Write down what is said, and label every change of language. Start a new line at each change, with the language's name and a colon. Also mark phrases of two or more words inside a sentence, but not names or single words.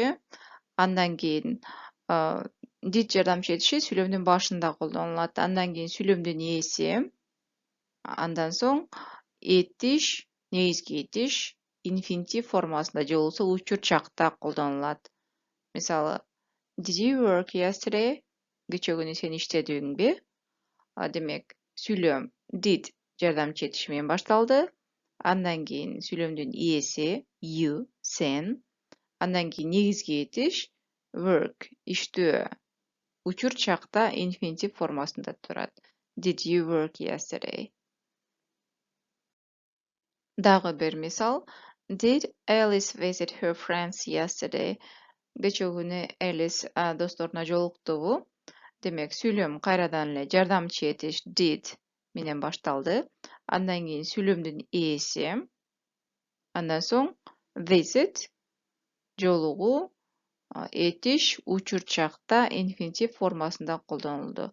Kyrgyz: Андан кийин did жардамчы этиши сүйлөмдүн башында колдонулат. Андан кийин сүйлөмдүн ээси. Андан соң этиш, негизги этиш инфинитив формасында же болбосо учур чакта колдонулат.
English: Мисалы Did you work yesterday?
Kyrgyz: Кечээ күнү сен иштедиңби? Демек, сүйлөм did жардамчы этиш менен башталды. Андан кийин сүйлөмдүн ээси you, сен. Андан кийин негизги этиш work, иштөө. Учур чакта инфинитив формасында турат.
English: Did you work yesterday?
Kyrgyz: Дагы бир мисал.
English: Did Alice visit her friends yesterday?
Kyrgyz: Кечээ күнү Alice досторуна жолуктубу? Демек, сүйлөм кайрадан эле жардамчы этиш did менен башталды. Андан кийин сүйлөмдүн ээси. Андан соң visit жолугуу этиш учур чакта инфинитив формасында колдонулду.